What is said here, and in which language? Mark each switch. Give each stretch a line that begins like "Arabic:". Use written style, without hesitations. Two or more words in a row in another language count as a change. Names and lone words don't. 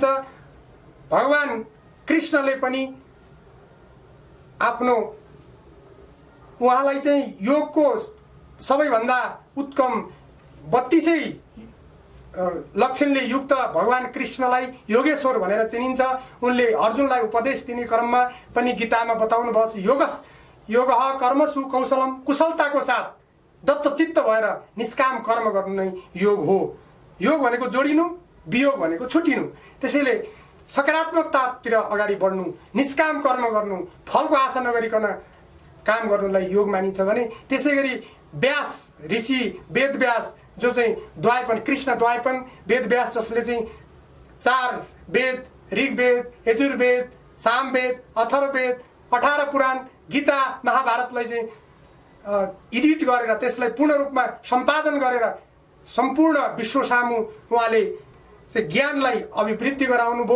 Nepali: भगवान कृष्णले पनि आफ्नो उहाँलाई चाहिँ योगको सबैभन्दा उत्तम 32 लक्षणले युक्त भगवान कृष्णलाई योगेश्वर भनेर चिनिन्छ। उनले अर्जुनलाई उपदेश दिने क्रममा पनि गीतामा बताउनु भएको छ,
Sanskrit: योगः कर्मसु कौशलम,
Nepali: कुशलताको साथ दत्तचित्त भएर निष्काम कर्म गर्नु नै योग हो। योग भनेको जोडिनु, वियोग भनेको छुटिनु। त्यसैले सकारात्मकतातिर अगाडि बढ्नु, निष्काम कर्म गर्नु, फलको आशा नगरिकन काम गर्नुलाई योग मानिन्छ भने त्यसैगरी व्यास ऋषि, वेद व्यास जो चाहिँ द्वायपन, कृष्ण द्वायपन वेद व्यास जसले चाहिँ 4 वेद, ऋग्वेद, यजुर्वेद, सामवेद, अथर्ववेद, 18 पुराण, गीता, महाभारतलाई चाहिँ एडिट गरेर त्यसलाई पूर्ण रूपमा सम्पादन गरेर सम्पूर्ण विश्व सामु उहाँले चाहिँ ज्ञानलाई अभिवृद्धि गराउनु भयो।